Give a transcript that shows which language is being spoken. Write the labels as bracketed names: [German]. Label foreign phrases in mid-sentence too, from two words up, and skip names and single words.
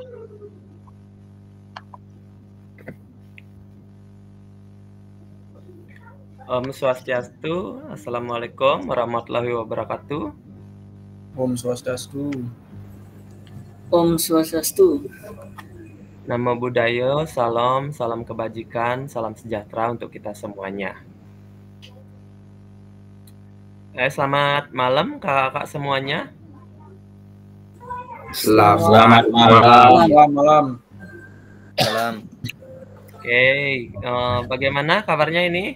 [Balinese] Om Swastiastu, [Arabic] السلام عليكم ورحمة الله وبركاته. [Balinese] Om Swastiastu. Om Swastiastu. [Pali] Namo Buddhaya, [Indonesian] salam kebajikan, salam sejahtera untuk kita semuanya. Selamat malam kakak semuanya. Selamat malam. Salam. Oke, bagaimana kabarnya ini?